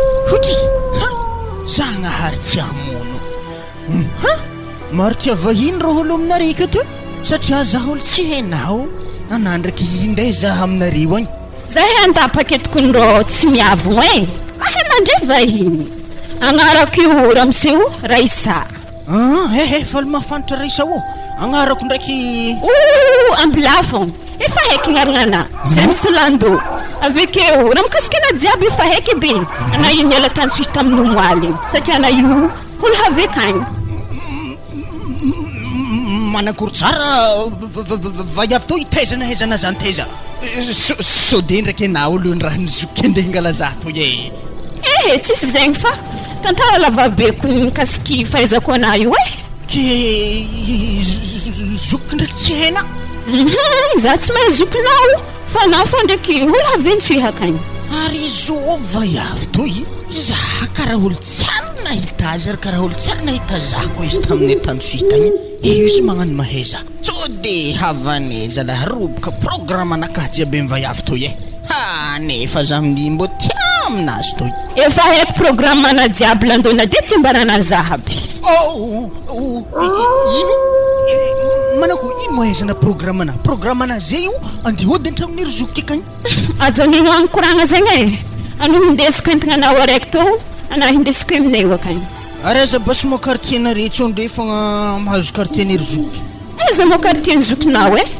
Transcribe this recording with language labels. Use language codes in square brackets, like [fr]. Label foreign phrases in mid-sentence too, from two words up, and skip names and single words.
[mg] Hotry, ha? Zagnahary tsy hamono. Mhm. Maro tia vahiny raha olo aminareo aketo e. Satria za olo tsy hainao. Anà ndraiky indray za aminareo agny. Zahay andapa aketo kony rô tsy miavo e. Ahay mandray vahiny. Agnarako io Ramseo Raisa. Ah, he, he, fa le mahafanitra Raisa ô. Agnarako ndraiky Oo, Ambilafo. Efa haiko gnarana. Mhm. James Lando. Avekeo, raha mikasika ana jiaby efa haiko be. Mhm. Ana io niala tany tsy hita amin'ny omaly. Satria ana io, olo haveka agny. Manakory tsara, v-, v-, v-, v-, vaiavy to hitaizana, haizana zany taiza. So-, so de ndraiky ana olo ny raha nizoky andeha hangala za to ye. Eh, tsisy zegny fa. Tantara lava be ko ny mikasiky fahaizako ana io e. Ke z-, z-, z-, zoky ndraiky tsy haina? Mhm, za tsy mahay zokinao. Fa na fa ndraiky olo avy ny tsy hihaka agny. Ary zo vaiavy toy, za karaha olo tsara nahita azy ary karaha olo tsara nahita za koa izy tamin'ny tany tsy hita agny. Io izy magnano mahaiza. Tsy de havane zalahy roboka programme anakahy jiaby amin'ny vaiavy toy e. Ha, nefa za amin'ny mbo tia aminazy toy. Efa haiko programme ana jiaby landona de tsy ambarana za aby. Oh, oh, oh, i-, i-, ino? I-, manako, ino mo ahaizana programme ana? Programme ana zay io, andeha hody an-tragnon'ery zoky akagny. Ajanino any koragna zegny e. Ano indesiko entagna anao araiky to, ana indesiko aminay io akagny. Ary aiza basy mo quartier na rehetra ondre fogna mahazo quartier n'ery zoky? Aiza mo quartier ny zokinao e?